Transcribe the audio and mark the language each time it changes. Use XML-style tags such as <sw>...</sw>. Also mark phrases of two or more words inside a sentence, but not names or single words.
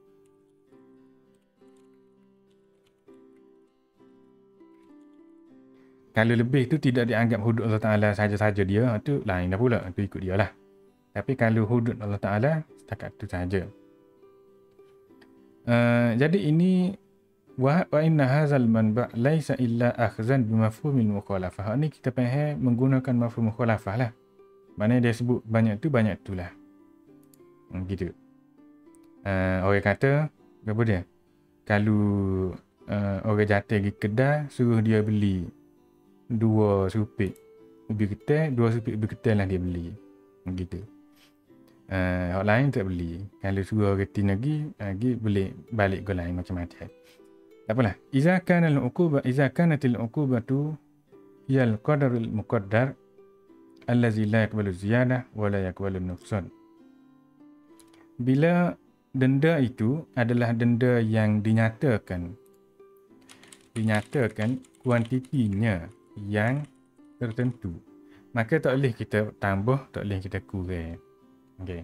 <ms>Kalau lebih tu tidak dianggap</ms> <ar>حدود الله تعالى</ar> <ms>saja-saja dia, tu lain dah pula. Tu ikut dia lah. Tapi kalau</ms> <ar>حدود الله تعالى,</ar> <ms>setakat tu saja. Jadi ini</ms> <ar>وإن هذا المنبع ليس إلا أخذا بمفهوم المخالفة.</ar> <ms>Ni kita faham menggunakan</ms> <ar>مفهوم مخالفة</ar> <ms>lah. Maknanya dia sebut banyak tu lah. Gitu. Orang kata apa dia? Kalau orang jatuh pergi kedai suruh dia beli 2 supit ubi ketel, 2 supit ubi ketel lah dia beli. Gitu. Orang lain tak beli. Kalau suruh orang tin lagi boleh balik ke lain macam-macam. Tak apalah.</ms> <ar>إذا كانت العقوبة هي القدر المقدر الذي لا يقبل زيادة ولا يقبل نقصان.</ar> <ms>Bila denda itu adalah denda yang dinyatakan kuantitinya yang tertentu, maka tak boleh kita tambah, tak boleh kita kurang. Okey.</ms>